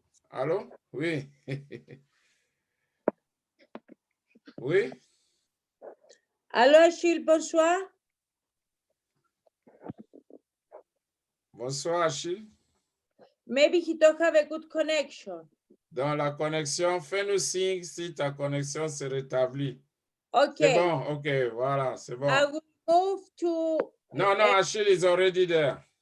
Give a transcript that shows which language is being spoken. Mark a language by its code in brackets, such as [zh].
[fr] Allô? Oui. Oui? Allô, Achille, bonsoir. Bonsoir, Achille. [en] Maybe he don't have a good connection. [fr] Dans la connexion, fais-nous signe si ta connexion se rétablit. [en] Okay. [fr] C'est bon, ok, voilà, c'est bon. [en] I will move to... No, Achille is already there.